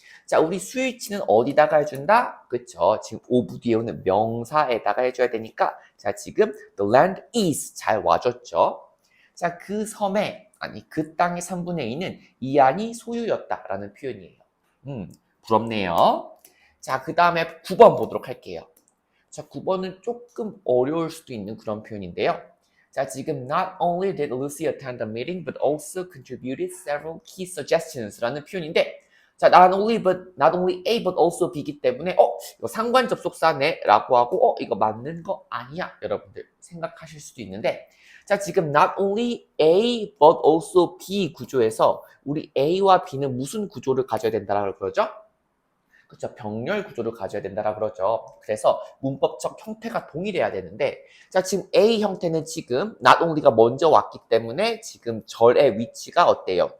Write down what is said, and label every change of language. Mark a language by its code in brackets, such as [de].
[ko] 자, 우리 스위치는 어디다가 해준다? 그쵸? 지금 오브 뒤에 오는 명사에다가 해줘야 되니까, 자, 지금 [en] the land is [ko] 잘 와줬죠? 자, 그 섬에, 아니, 그 땅의 3분의 2는 이 안이 소유였다라는 표현이에요. 부럽네요. 자, 그 다음에 9번 보도록 할게요. 자, 9번은 조금 어려울 수도 있는 그런 표현인데요. [en] 자, 지금 not only did Lucy attend the meeting, but also contributed several key suggestions [ko] 라는 표현인데, 자, [en] not only A, but also B [ko] 이기 때문에, 이거 상관 접속사네? 라고 하고, 이거 맞는 거 아니야? 여러분들 생각하실 수도 있는데, 자, 지금 not only A, but also B 구조에서 우리 A와 B는 무슨 구조를 가져야 된다라고 그러죠? 그렇죠. 병렬 구조를 가져야 된다라고 그러죠. 그래서 문법적 형태가 동일해야 되는데 자, 지금 A 형태는 지금 not only가 먼저 왔기 때문에 지금 절의 위치가 어때요?